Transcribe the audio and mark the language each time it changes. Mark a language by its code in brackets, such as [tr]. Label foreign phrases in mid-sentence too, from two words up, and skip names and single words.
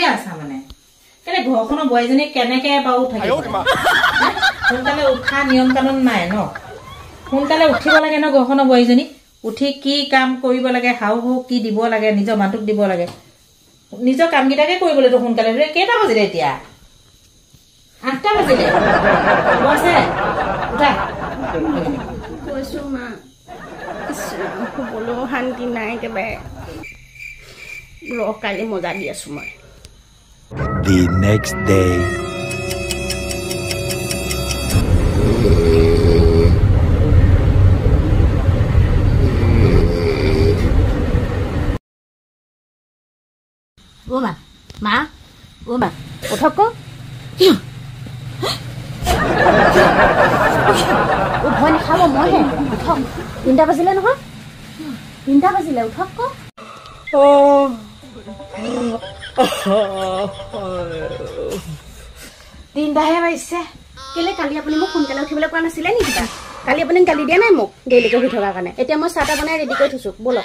[as] আছা মানে কেলে ঘৰখনৰ বোৱাৰীজনী কেনেকে বাৰু থাকিব সোনকালে উঠা নিয়ম কানুন নাই ন সোনকালে উঠিব লাগে ন ঘৰখনৰ বোৱাৰীজনী উঠি কি কাম কৰিব লাগে হাউ কি দিব লাগে নিজৰ মাতুক দিব লাগে নিজৰ কামকেইটাকে কৰিবলৈ তো সোনকালে কেইটা বাজিলে এতিয়া 8টা বাজিলে বসে উঠা কৈছো মা শুবলৈও শান্তি নাই একেবাৰে কালি মজা দি আছো মই [en] The next day. [as] উমা, মা, উমা, উঠক. উঠোঁ খাবো মই হে। উঠক. 3টা বাজিলে নহয় 3টা বাজিলে উঠক তিনটাহে বাজিছে কেলে কালি আপুনি মোক সোনকালে উঠিবলৈ কোৱা নাছিলে নেকি কালি আপুনি গালি দিয়া নাই মোক দেৰিলৈকে উঠি থকাৰ কাৰণে এতিয়া মই চাহটা বনাই ৰেডি কৰি থৈছো বলক